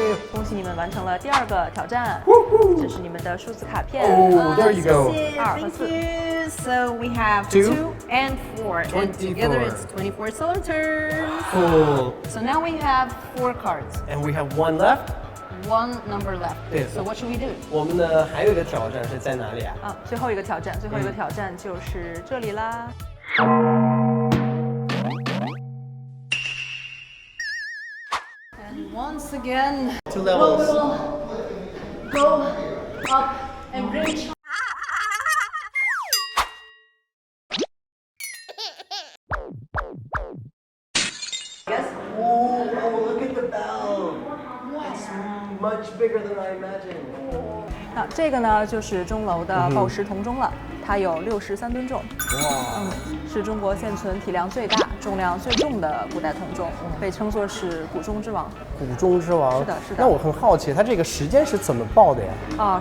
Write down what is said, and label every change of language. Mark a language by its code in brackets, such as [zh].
[zh] 恭喜你们完成了第2个挑战，这是你们的数字卡片。 [en] Oh, there you go. [zh] 2和4。 [en] Thank you. So we have 2 and 4, and together it's 24 solar turns. Cool. So now we have 4 cards, And we have 1 left. 1 number left. Yes. So what should we do? [zh] 我们呢还有一个挑战是在哪里啊？最后一个挑战就是这里啦。 [en] And once again, 2 we levels. will go up and reach. Oh, look at the bell. It's much bigger than I imagined. [zh] 那这个呢，就是钟楼的报时铜钟了，它有63吨重。哇，是中国现存体量最大、重量最重的古代铜钟，被称作是古钟之王。古钟之王。是的，是的。那我很好奇，它这个时间是怎么报的呀？